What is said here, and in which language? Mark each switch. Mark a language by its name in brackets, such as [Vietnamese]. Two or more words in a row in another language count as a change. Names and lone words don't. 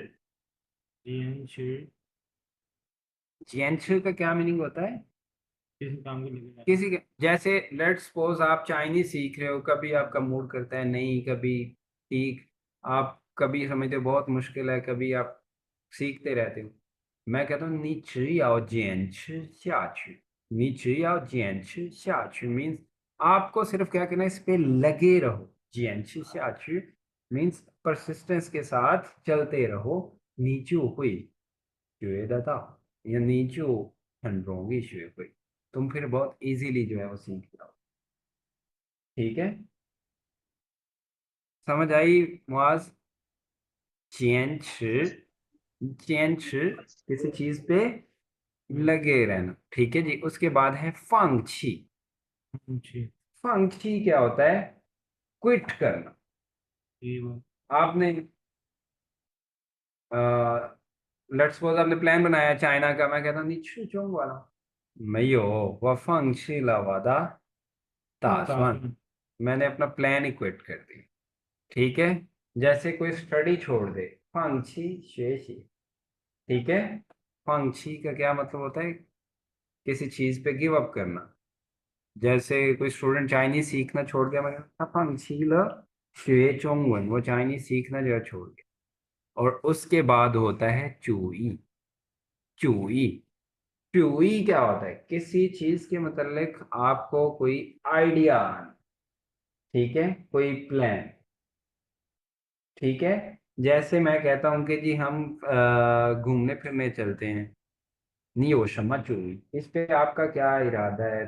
[Hindi] जियनछ का क्या मीनिंग होता है? किसी काम के लिए किसी के, जैसे [English] let suppose [Hindi] आप चाइनीज सीख रहे हो, कभी आपका मूड करता है नहीं, कभी ठीक, आप कभी समझते हो बहुत मुश्किल है, कभी आप सीखते रहते हो। मैं कहता हूँ [Chinese] 你只要坚持下去，你只要坚持下去 [Hindi] मीन्स आपको सिर्फ क्या करना है, इस पे लगे रहो। [Chinese] 坚持下去 [English] means persistence [Hindi] के साथ चलते रहो। [Chinese] 你就会觉得到， [Hindi] या [Chinese] 你就很容易学会， [Hindi] तुम फिर बहुत इजीली जो है वो सीख जाओ। ठीक है, समझ आई मुआज? 坚持 किसी चीज पे लगे रहना। ठीक है जी, उसके बाद है फंगची। फंगची क्या होता है? क्विट करना। आपने [English] let's suppose [Hindi] आपने प्लान बनाया चाइना का, मैं कहता हूँ [Chinese] 你去中国了，没有，我放弃了我的打算। [Hindi] मैंने अपना प्लान ही क्विट कर दिया। ठीक है, जैसे कोई स्टडी छोड़ दे, [Chinese] 放弃学习। [Hindi] ठीक है, 放弃 का क्या मतलब होता है? किसी चीज पे [English] give up [Hindi] करना। जैसे कोई स्टूडेंट चाइनीज सीखना छोड़ दिया, मैंने कहा [Chinese] 放弃了学中文, [Hindi] वो चाइनीज सीखना जो है छोड़ दिया। और उसके बाद होता है चूई। चूई, चूई क्या होता है? किसी चीज के मतलब आपको कोई आइडिया आना। ठीक है, कोई प्लान। ठीक है, जैसे मैं कहता हूँ कि जी हम घूमने फिरने चलते हैं, नहीं हो शमा चूई, इस पे आपका क्या इरादा है?